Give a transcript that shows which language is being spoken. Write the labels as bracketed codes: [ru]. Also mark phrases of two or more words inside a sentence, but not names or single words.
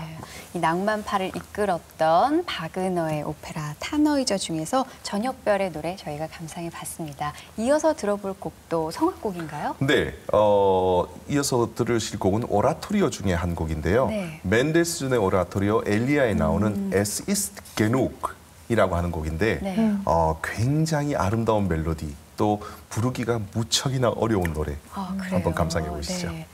[ko] 이 낭만파를 이끌었던 바그너의 오페라 타너이저 중에서 저녁별의 노래 저희가 감상해 봤습니다. 이어서 들어볼 곡도 성악곡인가요? 네, 이어서 들으실 곡은 오라토리오 중에 한 곡인데요. 네. 멘델스존의 오라토리오 엘리아에 나오는 Es ist genug이라고 하는 곡인데 네. 굉장히 아름다운 멜로디, 또 부르기가 무척이나 어려운 노래. 그래요? 한번 감상해 보시죠. 네.